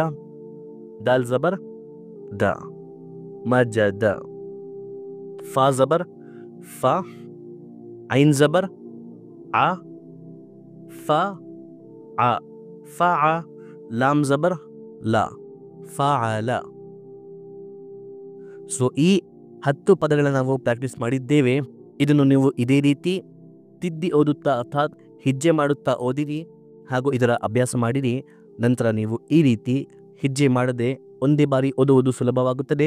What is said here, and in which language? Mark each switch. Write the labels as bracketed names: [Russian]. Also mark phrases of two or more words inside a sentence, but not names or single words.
[Urdu] دال زبر دَ، مَ جَ دَ. فا زبر فَ، عین زبر عَ، فَ عَ، فَ عَ. لام زبر لَ، فَ عَ لَ. [Kannada] ಸೊ ಈ 10 ಪದಗಳನ್ನು ನಾವು ಪ್ರಾಕ್ಟೀಸ್ ಮಾಡಿದ್ದೇವೆ. ಇದನ್ನು ನೀವು ಇದೇ ರೀತಿ ತಿದ್ದಿ ಓದುತ್ತಾ ಅರ್ಥಾತ್ ಹೆಜ್ಜೆ ಮಾಡುತ್ತಾ ಓದಿರಿ ಹಾಗೂ ಇದರ ಅಭ್ಯಾಸ ಮಾಡಿರಿ. ನಂತರ ನೀವು ಈ ರೀತಿ ಹೆಜ್ಜೆ ಮಾಡದೆ ಒಂದೇ ಬಾರಿ ಓದುವುದು ಸುಲಭವಾಗುತ್ತದೆ.